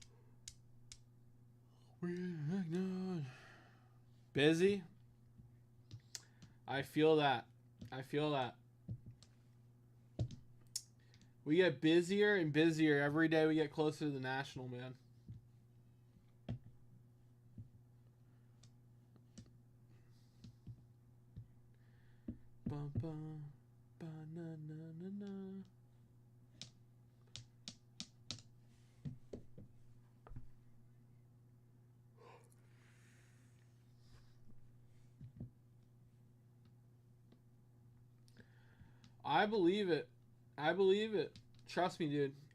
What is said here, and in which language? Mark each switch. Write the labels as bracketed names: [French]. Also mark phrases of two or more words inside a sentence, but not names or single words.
[English] We're ignored. Busy? I feel that. I feel that. We get busier and busier every day we get closer to the National, man. Bum, bum, ba, na, na, na, na. I believe it. I believe it. Trust me, dude.